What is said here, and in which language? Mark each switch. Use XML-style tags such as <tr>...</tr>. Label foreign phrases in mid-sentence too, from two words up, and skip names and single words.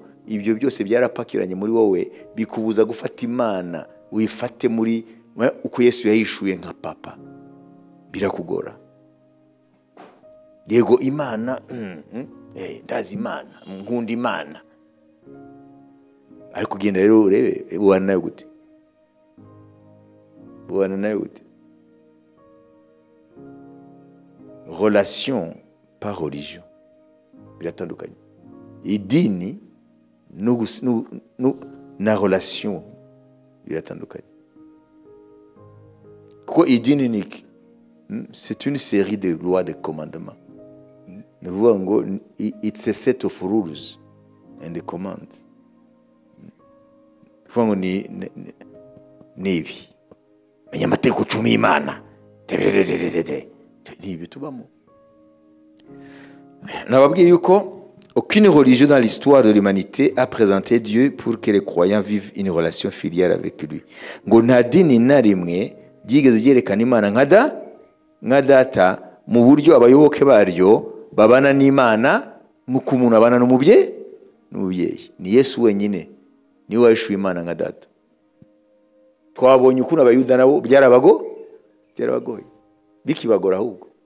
<rw>Ibyo byose byarapakiranye muri wowe, bikubuza gufata Imana wifate muri uko Yesu yahishuye nka papa. Birakugora. Yego Imana, ndazi Imana, nkunda Imana, ariko genda rero urebe ubana nayo gute? Ubana nayo gute?</rw> <fr>Relation par religion biratandukanye.</fr> <rw>Idini na relation biratandukanye. Kuko idini ni</rw> <fr>c'est une série de lois, de commandements.</fr> <en>It's a set of rules and the commands.</en> <rw>Nibi menya amategeko 10 y'Imana, nibi tubamo. Nababwiye yuko</rw> <fr>aucune religion dans l'histoire de l'humanité a présenté Dieu pour que les croyants vivent une relation filiale avec lui.</fr> <rw>Ngo nta dini na rimwe ryigeze ryerekana Imana nka data mu buryo abayoboke baryo babana n'Imana nk'uko umuntu abana n'umubyeyi. Ni Yesu wenyine niwe wahishuye Imana nka data. Twabonye ukuntu abayuda nabo byarabagoye, bikibagora ahubwo.</rw>